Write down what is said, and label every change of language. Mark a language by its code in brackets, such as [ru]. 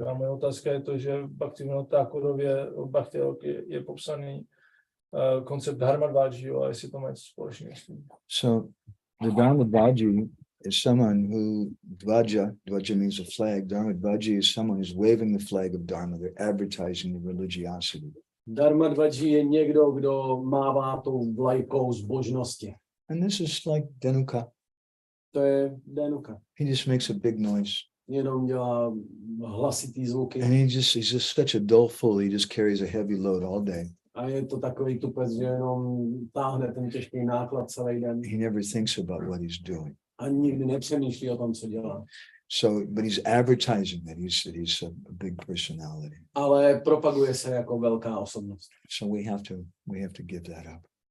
[cs] A moje otázka je to, že v Bhaktivinoda Thakurově Bhakti je popsaný koncept Dharma-bhajan, a jestli to má něco společného s tím. [en] So the Dharma-bhajan is someone who Dvaja means a flag. Dharma-bhajan is someone who's waving the flag of Dharma. They're advertising the religiosity. [cs] Dharma-bhajan je někdo, kdo mává tou vlajkou zbožnosti. [en] And this is like Denuka. [cs] To je Denuka. [en] He just makes a big noise. [cs] Jenom dělá hlasitý zvuky. [en] And he's just such a dull fool. He just carries a heavy load all day. [cs] A je to takový tupec, že jenom táhne ten těžký náklad celý den. [en] He never thinks about what he's doing. [cs] A nikdy nepřemýšlí o tom, co dělá. [en] So, but he's advertising that he's a big personality. [cs] Ale propaguje se jako velká osobnost. [en] So we have to give that up.